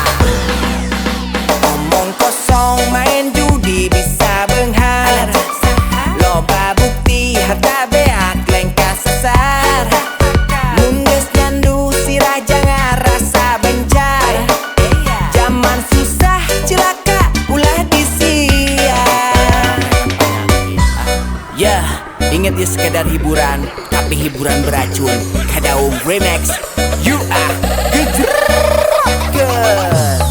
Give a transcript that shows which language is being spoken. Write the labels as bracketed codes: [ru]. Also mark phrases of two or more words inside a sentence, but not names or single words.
[su] Omong kosong main judi bisa beunghar, loba bukti harta beak leng kasasar. Mun geus nyandu sirah jangan rasa bencar, zaman susah cilaka ulah disiar. [id] Inget ya sekedar hiburan, tapi hiburan beracun. [en] Kadaung Remix, you are good.